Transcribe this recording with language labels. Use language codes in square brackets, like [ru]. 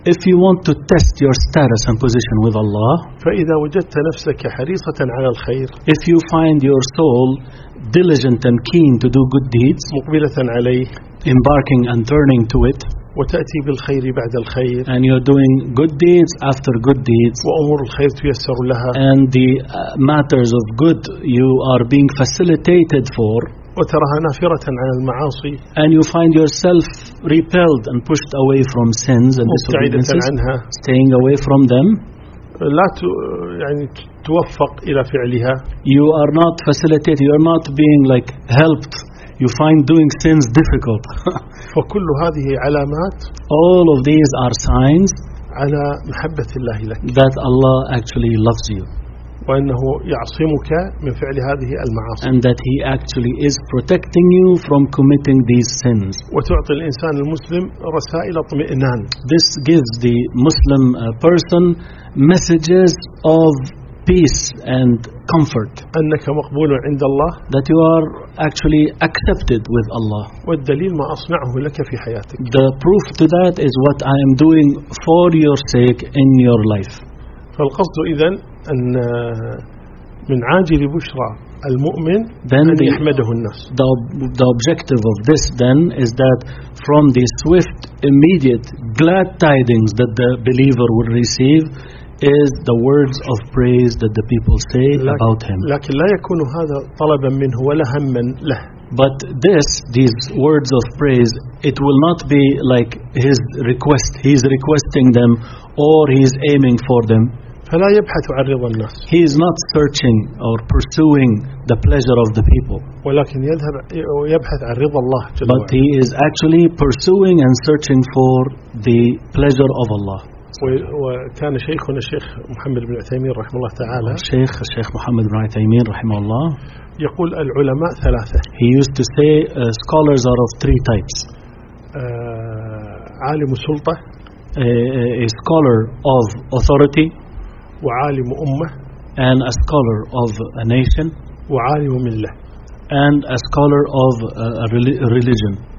[en] If you want to test your status and position with Allah. [ar] فإذا وجدت نفسك حريصة على الخير. [en] If you find your soul diligent and keen to do good deeds. [ar] مقبلة عليه. [en] Embarking and turning to it. [ar] وتأتي بالخير بعد الخير. [en] And you're doing good deeds after good deeds. [ar] وأمور الخير تيسر لها. [en] And the matters of good you are being facilitated for. [ar] وتراها نافرة عن المعاصي. [en] And you find yourself repelled and pushed away from sins and disobedience. Staying away from them. [ar] لا يعني توفق إلى فعلها. [en] You are not facilitated. You are not being like helped. You find doing sins difficult. [ar] فكل هذه علامات. [en] All of these are signs. [ar] على محبة الله لك. [en] That Allah actually loves you. [ar] وأنه يعصمك من فعل هذه المعاصي. [en] And that He actually is protecting you from committing these sins. [ar] وتعطي الإنسان المسلم رسائل اطمئنان. [en] This gives the Muslim person messages of peace and comfort. [ar] أنك مقبول عند الله. [en] That you are actually accepted with Allah. [ar] والدليل ما أصنعه لك في حياتك. [en] The proof to that is what I am doing for your sake in your life. [ar] فالقصد إذن أن من عاجل بشرى المؤمن [en] then [ar] أن يحمده الناس. [en] The objective of this then is that from the swift, immediate, glad tidings that the believer will receive is the words of praise that the people say about him. [ar] لكن لا يكون هذا طلبا منه ولا هما له. [en] But this, these words of praise, it will not be like his request. He's requesting them or he's aiming for them. [ar] فلا يبحث عن رضا الناس. [en] He is not searching or pursuing the pleasure of the people. [ar] ولكن يذهب ويبحث عن رضا الله جل وعلا. [en] But he is actually pursuing and searching for the pleasure of Allah. [ar] وكان شيخنا الشيخ محمد بن عثيمين رحمه الله تعالى. الشيخ محمد بن عثيمين رحمه الله. يقول العلماء ثلاثة. [en] He used to say scholars are of three types. [ar] عالم سلطة. [en] A scholar of authority. [ar] وعالم أمة. [en] And a scholar of a nation. [ar] وعالم ملة. [en] And a scholar of a religion.